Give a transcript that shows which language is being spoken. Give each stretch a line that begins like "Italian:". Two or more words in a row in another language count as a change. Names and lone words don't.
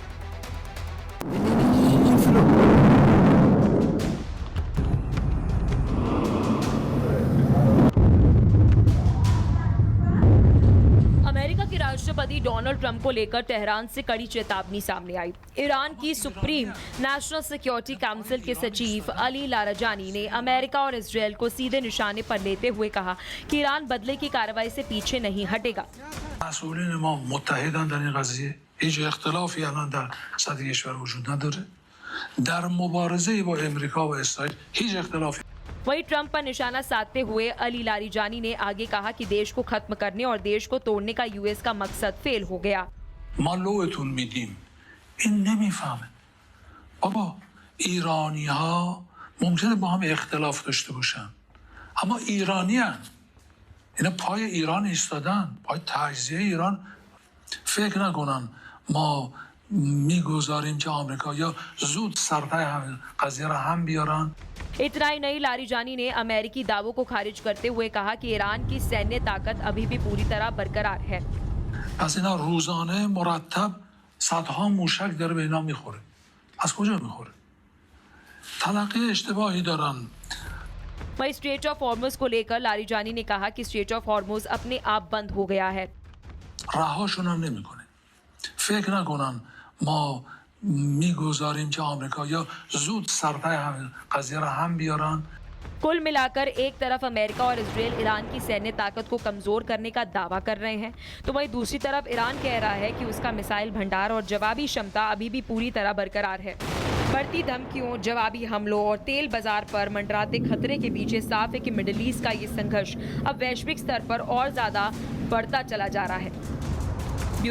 Hindi: राष्ट्रपति डोनाल्ड ट्रंप को लेकर तेहरान से कड़ी चेतावनी सामने आई। ईरान की सुप्रीम नेशनल सिक्योरिटी काउंसिल के सचिव अली लारजानी ने अमेरिका और इजराइल को सीधे निशाने पर लेते हुए कहा कि ईरान बदले की कार्रवाई से पीछे नहीं हटेगा।
Persian: مسئولین ما متحدن در این قضیه. هیچ اختلافی الان در سطح کشور وجود نداره. در مبارزه با امریکا و اسرائیل هیچ اختلافی.
Hindi: वहीं ट्रंप पर निशाना साधते हुए अली लारिजानी ने आगे कहा कि देश को खत्म करने और देश को तोड़ने का यूएस का मकसद फेल हो गया।
Persian: ما لوتون میدیم. این نمیفهمه. بابا ایرانی ها ممکنه با هم اختلاف داشته باشن، اما ایرانی هن. اینا پای ایران ایستادن، پای تجزیه ایران. فکر نکنن ما میگذاریم که آمریکا یا زود سرپای قضیه را هم بیارن.
Hindi: इतना ही नहीं, लारिजानी ने अमेरिकी दावों को खारिज करते हुए कहा कि ईरान की सैन्य ताकत अभी भी पूरी तरह बरकरार है।
Persian: پس اینا روزانه مرتب صدها موشک داره به اینا میخوره. از کجا میخوره؟ تلقی اشتباهی دارن.
Hindi: वहीं स्ट्रेट ऑफ हॉर्मुज को लेकर लारिजानी ने कहा कि स्ट्रेट ऑफ हॉर्मुज अपने आप बंद हो गया है।
Persian: رهاشون هم نمیکنه. فکر نکنن ما میگذاریم که آمریکایی‌ها زود سرپای هم قضیه را هم بیارن.
Hindi: कुल मिलाकर एक तरफ अमेरिका और इजराइल ईरान की सैन्य ताकत को कमजोर करने का दावा कर रहे हैं, तो वहीं दूसरी तरफ ईरान कह रहा है कि उसका मिसाइल भंडार और जवाबी क्षमता अभी भी पूरी तरह बरकरार है। बढ़ती धमकियों, जवाबी हमलों और तेल बाजार पर मंडराते खतरे के बीच साफ है कि मिडिल ईस्ट का ये संघर्ष अब वैश्विक स्तर पर और ज्यादा बढ़ता चला जा रहा है।